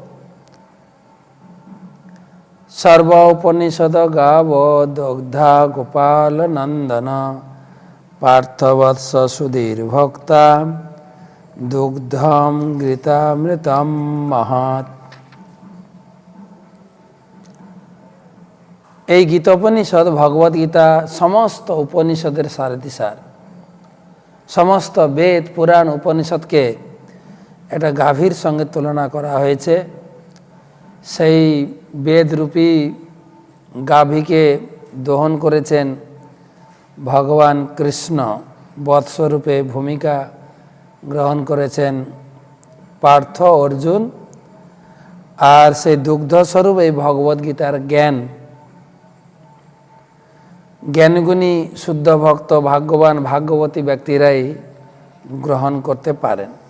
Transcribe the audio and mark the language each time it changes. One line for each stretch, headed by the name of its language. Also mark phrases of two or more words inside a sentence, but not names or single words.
Sanskrit: सर्व उपनिषद गाव दग्धा गोपाल नंदन पार्थवत्स सुधीर भक्ता दुग्धम घृतामृतम महत्।
Bangla: এই গীতোপনিষদ ভগবত গীতা সমস্ত উপনিষদের সারথিসার। সমস্ত বেদ পুরাণ উপনিষদকে একটা গাভীর সঙ্গে তুলনা করা হয়েছে। সেই বেদরূপী গাভীকে দহন করেছেন ভগবান কৃষ্ণ, বৎসরূপে ভূমিকা গ্রহণ করেছেন পার্থ অর্জুন, আর সেই দুগ্ধস্বরূপ এই ভগবদ্গীতার জ্ঞান জ্ঞানগুণী শুদ্ধ ভক্ত ভাগ্যবান ভাগ্যবতী ব্যক্তিরাই গ্রহণ করতে পারেন।